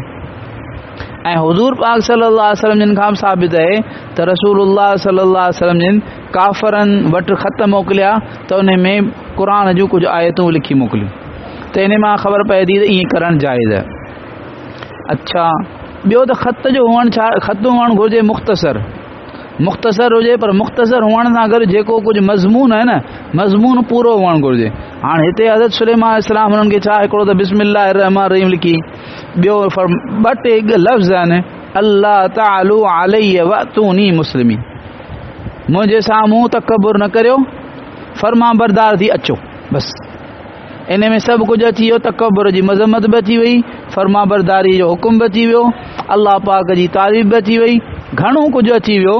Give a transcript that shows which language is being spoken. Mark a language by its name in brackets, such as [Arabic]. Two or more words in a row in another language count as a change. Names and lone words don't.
[Sindhi] ऐं हुज़ूर पाक [Arabic] صلى الله عليه وسلم [Sindhi] जिन खां साबित आहे त रसूलुल्लाह [Arabic] صلى الله عليه وسلم [Sindhi] जिन काफ़रनि वटि ख़त मोकिलिया त उन में क़ुरान जूं कुझु आयतूं लिखी मोकिलियूं, त इन मां ख़बर पए थी त ईअं करणु जाइज़ आहे। अच्छा, ॿियो त ख़त जो हुअणु छा, ख़त हुअणु घुरिजे मुख़्तसर हुजे, पर मुख़्तसर हुअण सां गॾु जेको कुझु मज़मून आहे न, मज़मून पूरो हुअणु घुरिजे। हाणे हिते हज़रत सुलेमान अलैहिस्सलाम हुननि खे छा, हिकिड़ो त [Arabic] بسم الله الرحمن الرحيم [Sindhi] लिखी, ॿियो ॿ टे लफ़्ज़ आहिनि [Arabic] ألا تعلوا علي وأتوني مسلمين, [Sindhi] मुंहिंजे साम्हूं तकबुर न करियो, फर्मा बरदार थी अचो। बसि इन में सभु कुझु अची वियो, तकबुर जी मज़म्मत बि अची वई, फर्मा बरदारी जो हुकुम बि अची वियो, अल्लाह पाक जी तारीफ़ बि अची वई, घणो कुझु अची वियो।